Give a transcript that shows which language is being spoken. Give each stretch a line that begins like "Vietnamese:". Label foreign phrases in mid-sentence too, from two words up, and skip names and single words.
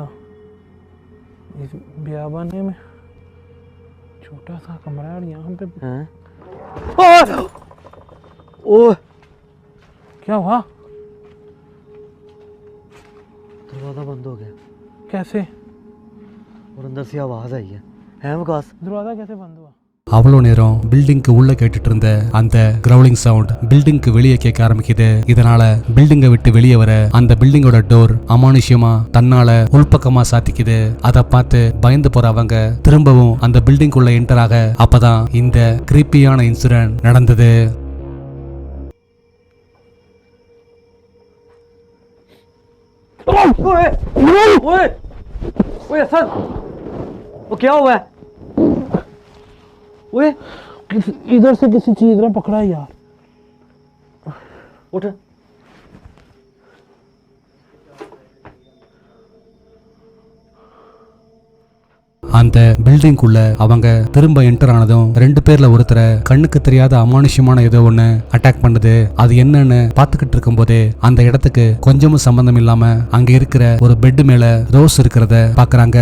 Hindi: इस बियाबाने में छोटा सा कमरा है और यहाँ पे ओह क्या हुआ? दरवाजा बंद हो गया। कैसे? और अंदर से आवाज आई है विकास? दरवाजा कैसे बंद हुआ?
Tamil: அவ்வளோ நேரம் பில்டிங்க்கு உள்ள கேட்டுட்டு இருந்த அந்த
English: crawling sound
Tamil: பில்டிங்க்கு வெளியே கேட்க ஆரம்பிக்குது. இதனால பில்டிங்கை விட்டு வெளியே வர அந்த பில்டிங்கோட டோர் அமானுஷ்யமா தன்னால உள்பக்கமா சாத்திக்குது. அதை பார்த்து பயந்து போற அவங்க திரும்பவும் அந்த பில்டிங்குள்ள என்டர் ஆக அப்பதான் இந்த கிரீப்பியான இன்சிடென்ட் நடந்தது.
Hindi: सर वो क्या हुआ है? ओए इधर से किसी चीज ने पकड़ा है यार। उठ।
Tamil: அந்த பில்டிங்குள்ள அவங்க திரும்ப என்டர் ஆனதும் 2 பேர்ல ஒருத்தரை கண்ணுக்கு தெரியாத அமானுஷ்யமான ஏதோ ஒண்ணு அட்டாக் பண்ணுது. அது என்னன்னு பாத்துக்கிட்டு இருக்கும் போதே அந்த இடத்துக்கு கொஞ்சமும் சம்பந்தம் இல்லாம அங்க இருக்கிற ஒரு பெட் மேல ரோஸ் இருக்கிறத பாக்குறாங்க.